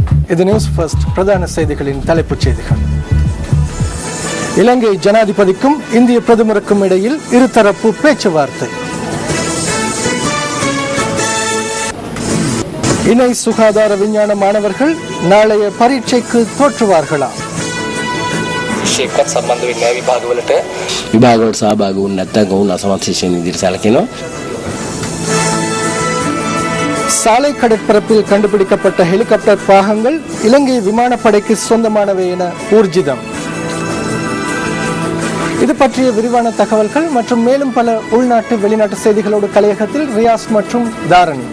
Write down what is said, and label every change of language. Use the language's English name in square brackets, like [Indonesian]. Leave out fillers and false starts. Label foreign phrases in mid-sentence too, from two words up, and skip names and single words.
[Tamil] இது நியூஸ் ஃபர்ஸ்ட் பிரதான செய்திகளின் தலைப்புச் செய்திகள். இலங்கை ஜனாதிபதிக்கும் இந்திய பிரதமருக்கும் இடையில் இருதரப்பு பேச்சுவார்த்தை. இணை சுகாதார விஞ்ஞான மாணவர்கள் நாளைய பரீட்சைக்கு தோற்றுவார்களா? [Sinhala] ශේප්කත් සම්බන්ධ වෙන්නේ විභාගවලට සහභාගී වුණ නැත්නම් ඔවුන් අසමත් ශිෂ්‍යයන් විදිහට සැලකෙනවා. [Tamil] சாலை கடற்பரப்பில் கண்டுபிடிக்கப்பட்ட ஹெலிகாப்டர் பாகங்கள் இலங்கை விமானப்படைக்கு சொந்தமானவை என ஊர்ஜிதம். இது பற்றிய விரிவான தகவல்கள் மற்றும் மேலும் பல உள்நாட்டு வெளிநாட்டு செய்திகளோடு கலையகத்தில் ரியாஸ் மற்றும் தாரணி.